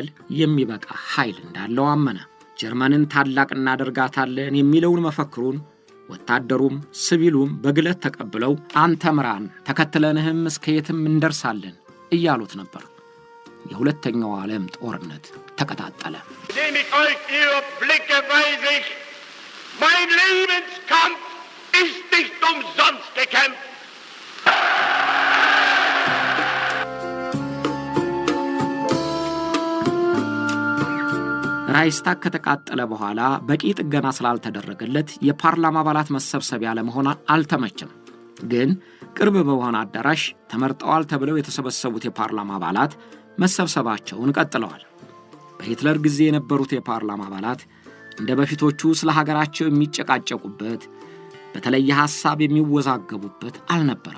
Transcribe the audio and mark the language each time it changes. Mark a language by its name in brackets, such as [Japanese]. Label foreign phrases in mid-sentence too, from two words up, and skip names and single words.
[Amharic] የሚበቃ ኃይል እንዳለው አመነ። ጀርመንን ታላቅ እናደርጋታለን የሚለውን መፈክሩን ወታደሩም ሲቪሉም በግለት ተቀብለው አንተ ምራን ተከትለንህም እስከ የትም እንደርሳለን እያሉት ነበር። የሁለተኛው ዓለም ጦርነት ተቀጣጠለ። [German] mein Lebenskampf ist nicht umsonst gekämpft. [Amharic] ራይስታግ ከተቃጠለ በኋላ በቂ ጥገና ስላልተደረገለት የፓርላማ አባላት መሰብሰቢያ ለመሆን አልተመቸም። ግን ቅርብ በሆነ አዳራሽ ተመርጠዋል ተብለው የተሰበሰቡት የፓርላማ አባላት መሰብሰባቸውን ቀጥለዋል። በሂትለር ጊዜ የነበሩት የፓርላማ አባላት እንደ በፊቶቹ ስለ ሀገራቸው የሚጨቃጨቁበት በተለየ ሐሳብ የሚወዛገቡበት አልነበረም።